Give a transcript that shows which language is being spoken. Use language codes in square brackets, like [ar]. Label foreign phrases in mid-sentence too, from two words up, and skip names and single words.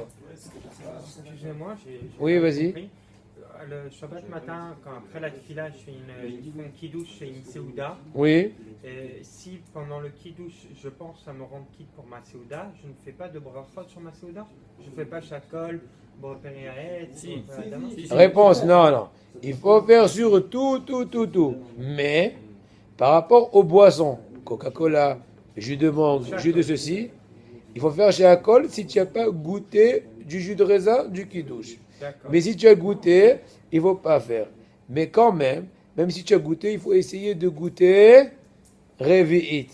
[fr] Excusez-moi, j'ai Oui, pas vas-y. compris. Le Shabbat matin, quand après la tefila, je fais une kidouche et une seouda. Oui. Et si pendant le kidouche, je pense à me rendre quitte pour ma seouda, je ne fais pas de brachot sur ma seouda. Je ne fais pas [he] shakol, boreperi aet, [fr] Si. Réponse, non. Il faut faire sur tout. Mais, par rapport aux boissons, Coca-Cola, jus de mangue, jus de ceci, il faut faire chez Akol si tu n'as pas goûté du jus de raisin, du kidouche. Mais si tu as goûté, il ne faut pas faire. Mais quand même si tu as goûté, il faut essayer de goûter Revi'it.